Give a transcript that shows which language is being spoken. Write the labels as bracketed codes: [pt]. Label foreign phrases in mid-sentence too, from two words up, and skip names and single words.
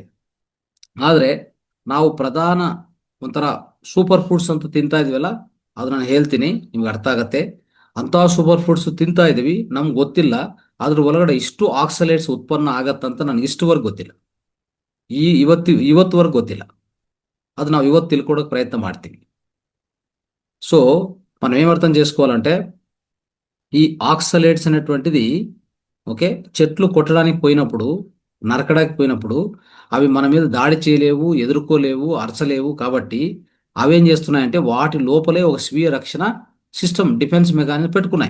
[kn] ಆದ್ರೆ ನಾವು ಪ್ರಧಾನ ಒಂಥರ [en] super foods [kn] ಅಂತ ತಿಂತಾ ಇದೀವಲ್ಲ, ಅದು ನಾನು ಹೇಳ್ತೀನಿ, ನಿಮ್ಗೆ ಅರ್ಥ ಆಗತ್ತೆ. ಅಂತ [en] super foods [kn] ತಿಂತಾ ಇದೀವಿ, ನಮ್ಗೆ ಗೊತ್ತಿಲ್ಲ ಅದ್ರ ಒಳಗಡೆ ಇಷ್ಟು ಆಕ್ಸಲೇಟ್ಸ್ ಉತ್ಪನ್ನ ಆಗತ್ತಂತ ನನಗೆ ಇಷ್ಟುವರೆಗೆ ಗೊತ್ತಿಲ್ಲ. ಇವತ್ತುವರೆಗೆ ಗೊತ್ತಿಲ್ಲ. ಅದು ನಾವು ಇವತ್ತು ತಿಳ್ಕೊಡೋಕೆ ಪ್ರಯತ್ನ ಮಾಡ್ತೀವಿ. [te] సో మనం ఏమర్థం చేసుకోవాలంటే, ఈ ఆక్సలేట్స్ అనేటువంటిది, ఓకే, చెట్లు కొట్టడానికి పోయినప్పుడు నరకడానికి పోయినప్పుడు అవి మన మీద దాడి చేయలేవు, ఎదుర్కోలేవు, అరచలేవు. కాబట్టి అవేం చేస్తున్నాయంటే వాటి లోపలే ఒక స్వీయ రక్షణ సిస్టమ్, [en] defence mechanism [te] పెట్టుకున్నాయి.